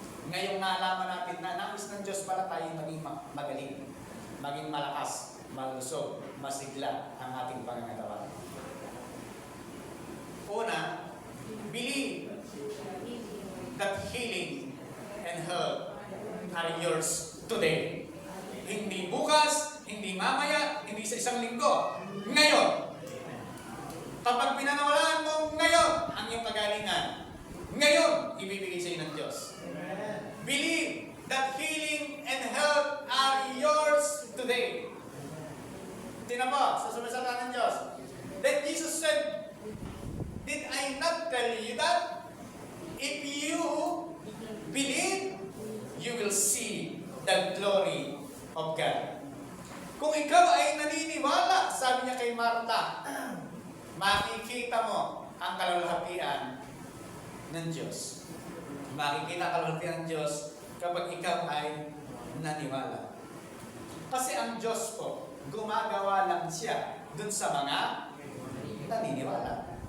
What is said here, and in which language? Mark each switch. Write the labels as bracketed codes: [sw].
[tl] Ngayong nalaman natin na nais ng Diyos para tayo maging magaling, maging malakas, malusog, masigla ang ating pangangatawan. Una, [en] believe that healing and health are yours today. [tl] Hindi bukas, hindi mamaya, hindi sa isang linggo. Ngayon. Kapag pinanawalaan mo ngayon ang iyong kagalingan, ngayon ibibigay sa iyo ng Diyos. [en] Believe that healing and health are yours today. [tl] Tingnan mo, sa sumasalita ng Diyos. [en] Then Jesus said, did I not tell you that? If you believe, you will see the glory of God. [tl] Kung ikaw ay naniniwala, sabi niya kay Martha, makikita mo ang kalulhatian ng Diyos. Makikita ang kalulhatian ng Diyos kapag ikaw ay naniwala. Kasi ang Diyos po, gumagawa lang siya dun sa mga naniniwala.